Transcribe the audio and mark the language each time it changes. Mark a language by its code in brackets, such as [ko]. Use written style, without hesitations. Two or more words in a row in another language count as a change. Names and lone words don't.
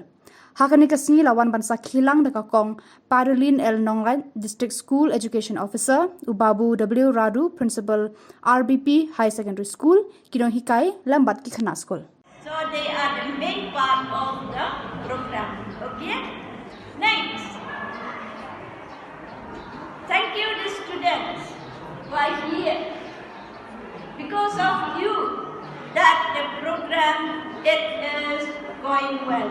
[kha] Hakani kasni lawan bansa Khillang dekakong Parulin L. Nongrai District School Education Officer, Ubabu W. Radu, Principal RBP High Secondary School, Kinong Hikai, Lambat Kikhana School. [en] So they are the main part of the program. Okay? Next. Thank you the students who are here. Because of you that the program it is going well.